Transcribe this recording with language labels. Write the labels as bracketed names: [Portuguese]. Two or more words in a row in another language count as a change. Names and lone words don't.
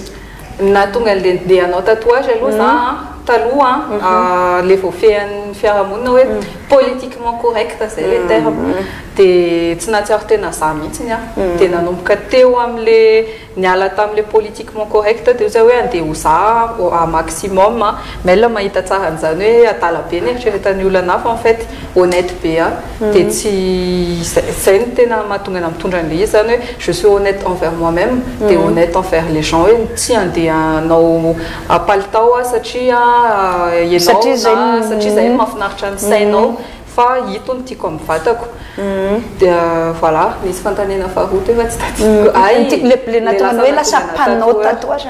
[Malagasy] natonga le ndeha hanao tatouage aloha za taloha le voafehan'ny fiarahamonina hoe [French] politiquement correct [Malagasy] zay le terme dia tsy nahatsiaro tena za mihitsiny a dia nanomboka teo amin'le niala tamin'le [French] politiquement correct [Malagasy] dia zay hoe andeha ho za a maximum maila mahita tsara an'izany hoe adala be ny eritreretan'ny olana hafa [French] en fait honnête [Malagasy] be a dia tsy zay ny tena mahatonga na mitondra an'le izy zany hoe [French] je suis honnête envers moi-même dia honnête envers les gens [Malagasy] hoe tsy andeha hanao palitao a satria satria zay mahafinaritra ny sainao fa ito ny tiako amin'ny vatako dia voilà misy fantanena faharoa efa tsy tadidiko le natonga hoe lasa mpanao tatouage